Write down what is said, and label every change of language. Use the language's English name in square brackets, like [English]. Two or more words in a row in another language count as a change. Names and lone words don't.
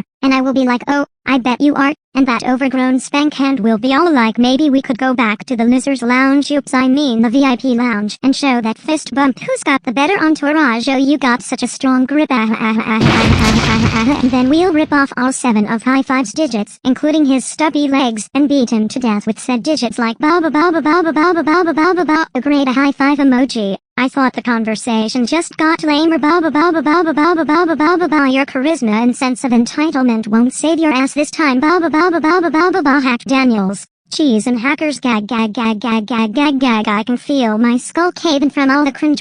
[English] And I will be like, "Oh, I bet you are," and that overgrown spank hand will be all like, "Maybe we could go back to the Losers Lounge, oops I mean the VIP lounge, and show that fist bump who's got the better entourage, oh you got such a strong grip, and then we'll rip off all 7 of High-Five's digits, including his stubby legs, and beat him to death with said digits like ba ba ba ba ba ba ba ba ba ba ba ba ba. A great high-five emoji. I thought the conversation just got lamer. Ba ba ba ba ba ba ba ba ba ba ba ba ba. Your charisma and sense of entitlement won't save your ass this time. Ba ba ba ba ba ba ba ba ba. Hack Daniels. Cheese and hackers, gag gag gag gag gag gag gag. I can feel my skull caving from all the cringe.